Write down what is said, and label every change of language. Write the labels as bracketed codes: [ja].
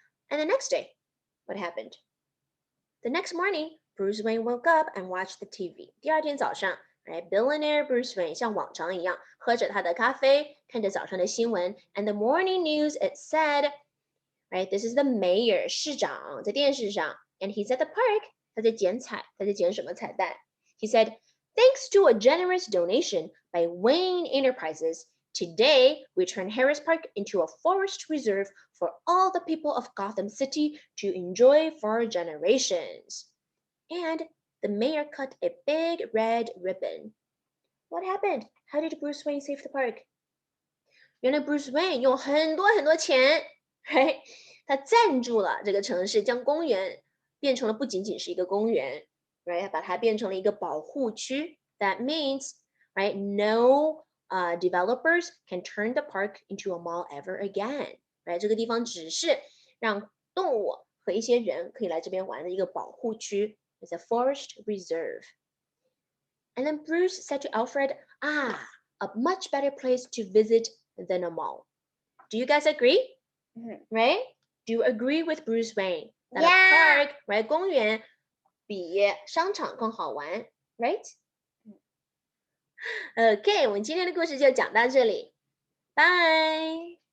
[en] And the next day, what happened? The next morning, Bruce Wayne woke up and watched the TV. [zh] 第二天早上 right, billionaire Bruce Wayne 像往常一样喝着他的咖啡，看着早上的新闻。 [en] And the morning news it said, right, this is the mayor [zh] 市长在电视上 [en] and he's at the park. [zh] 他在剪彩，他在剪什么彩蛋 [en] He said, thanks to a generous donation by Wayne Enterprises, today we turn Harris Park into a forest reserve for all the people of Gotham City to enjoy for generations. And the mayor cut a big red ribbon. What happened? How did Bruce Wayne save the park? [zh] 原来 Bruce Wayne 用很多很多钱 right? 他赞助了这个城市，将公园变成了不仅仅是一个公园 right? 把它变成了一个保护区 [en] That means right, no developers can turn the park into a mall ever again. Right? [zh] 这个地方只是让动物和一些人可以来这边玩的一个保护区 [en] It's a forest reserve. And then Bruce said to Alfred, a much better place to visit than a mall. Do you guys agree? Right? Do you agree with Bruce Wayne? That a park, right, [zh] 公园比商场更好玩 [en] right? [zh] Okay, 我们今天的故事就讲到这里 Bye!